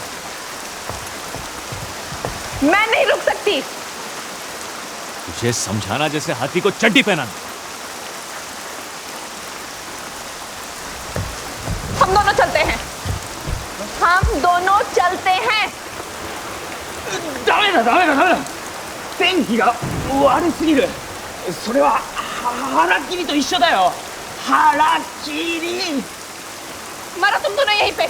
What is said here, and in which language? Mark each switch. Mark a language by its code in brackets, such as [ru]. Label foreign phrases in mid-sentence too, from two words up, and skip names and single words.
[hi] मैं नहीं रुक सकती। तुझे समझाना जैसे हाथी को चड्डी पहनाना। हम दोनों चलते हैं। हम दोनों चलते हैं। [ja] ダメだダメだダメだ。天気が悪すぎる。それは腹切りと一緒だよ。 [hi] 腹切り。मारो तुम दोनों यहीं पे।